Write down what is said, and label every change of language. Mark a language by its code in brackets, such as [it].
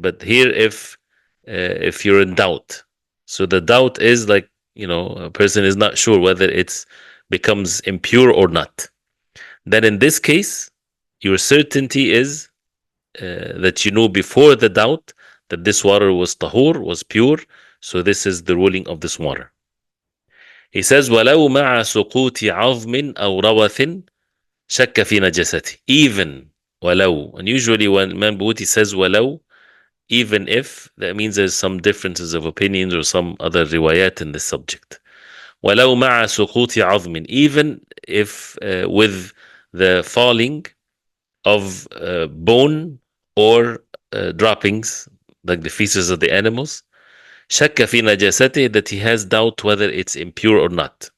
[en] But here, if you're in doubt, so the doubt is like, a person is not sure whether it's becomes impure or not, then in this case, your certainty is that you know before the doubt that this water was tahur, was pure. So this is the ruling of this water. He says, [ar] وَلَوْ مَعَ سُقُوطِ عَظْمٍ أَوْ رَوَثٍ شَكَّ فِي نَجَسَتِهِ. [en] Even, [ar] وَلَوْ. [en] And usually when Imam Buti says [ar] وَلَوْ, [en] even if, that means there's some differences of opinions or some other riwayat in this subject. [ar] وَلَوْ مَعَ سُقُوطِ عَظْمٍ. [en] Even if with the falling of bone or droppings, like the feces of the animals, [ar] شَكَّ فِي نَجَاسَتِهِ, [en] that he has doubt whether it's impure or not.